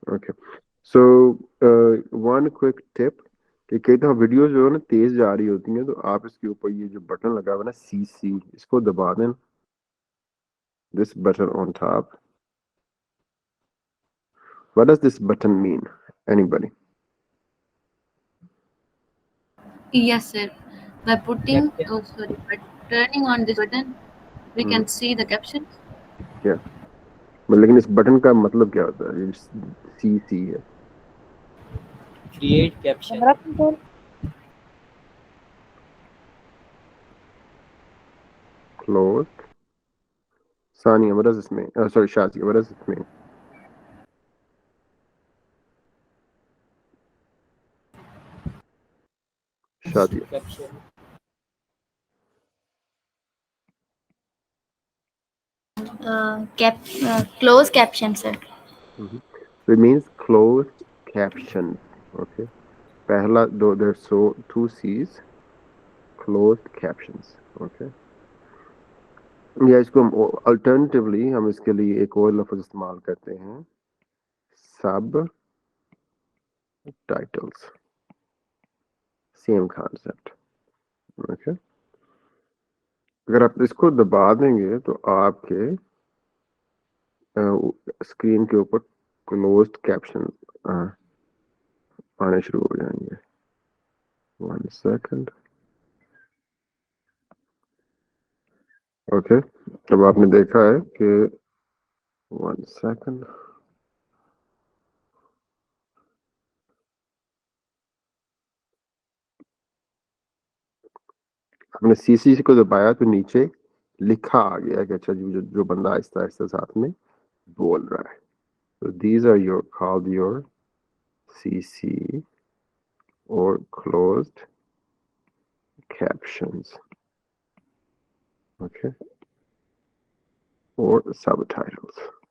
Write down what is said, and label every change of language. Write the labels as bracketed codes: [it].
[en] Okay, so one quick tip [hi] कि कई दफा वीडियो जो है ना तेज जा रही होती हैं तो आप इसके ऊपर ये जो बटन लगा हुआ है ना CC इसको दबा दें. [en] This button on top. What does this button mean? Anybody? Yes, sir. By putting, Caption. oh sorry, by turning on this button, we Hmm. can see the captions. Yeah. [hi] लेकिन इस button का मतलब क्या होता है? ये CC है. [en] Create caption. Camera control. Closed. Sania, what does this mean? Sorry, Shazia, what does this mean? Shazia. Caption. Close caption, sir. Hmm. So it means closed captions. Okay. [hi] पहला दो [en] there's so two C's. Closed captions. Okay. [hi] या इसको हम alternatively हम इसके लिए एक और लफ्ज इस्तेमाल करते हैं सब टाइटल्स. [en] Same concept. [hi] ओके. अगर आप इसको दबा देंगे तो आपके स्क्रीन के ऊपर क्लोज्ड कैप्शन आने शुरू हो जाएंगे. 1 सेकंड. ओके. अब आपने देखा है कि 1 सेकंड. आपने CC को दबाया तो नीचे लिखा आ गया कि अच्छा जी जो बंदा आहिस्ता आहिस्ता साथ में बोल रहा है. [en] So these are your called your CC or closed captions. Okay. Or subtitles.